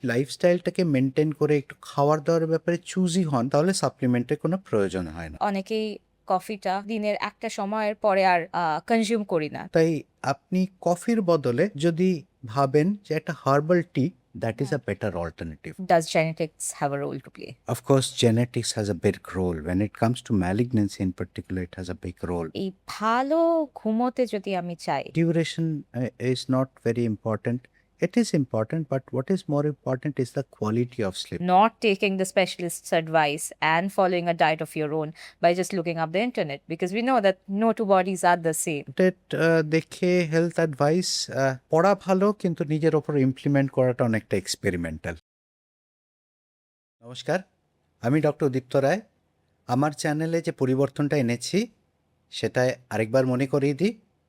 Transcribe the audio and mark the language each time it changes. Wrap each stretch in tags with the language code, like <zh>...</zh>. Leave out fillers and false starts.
<bn>লাইফস্টাইলটাকে maintain করে একটু খাওয়ার দাওয়ার ব্যাপারে চুজি হন, তাহলে সাপ্লিমেন্টের কোনো প্রয়োজন হয় না। অনেকেই কফিটা দিনের একটা সময়ের পরে আর কনজিউম করি না। তাই আপনি কফির বদলে যদি ভাবেন যে একটা herbal tea,</bn> <en>That is a better alternative. Does genetics have a role to play? Of course, genetics has a big role. When it comes to malignancy in particular, it has a big role.</en> <bn>এই ভালো ঘুমোতে যদি আমি চাই,</bn> <en>Duration is not very important. It is important, but what is more important is the quality of sleep. not taking the specialist's advice and following a diet of your own by just looking up the internet, because we know that no two bodies are the same.</en> <bn>দেখে health advice পড়া ভালো, কিন্তু নিজের ওপর implement করাটা অনেকটা experimental. নমস্কার, আমি ডক্টর দীপ্ত রায়। আমার চ্যানেলে যে পরিবর্তনটা এনেছি সেটা আরেকবার মনে করিয়ে দিই।</bn>